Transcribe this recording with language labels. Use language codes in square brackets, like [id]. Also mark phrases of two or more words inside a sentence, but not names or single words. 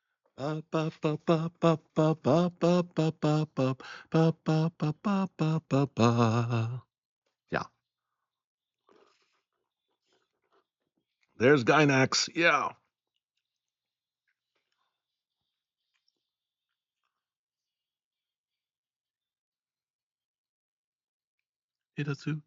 [en] Ba, ba, ba, ba, ba, ba, ba, ba, ba, ba, ba, ba, ba, ba, ba, ba, ba, ba. Yeah, there's Gynax. Yeah. Hitasu.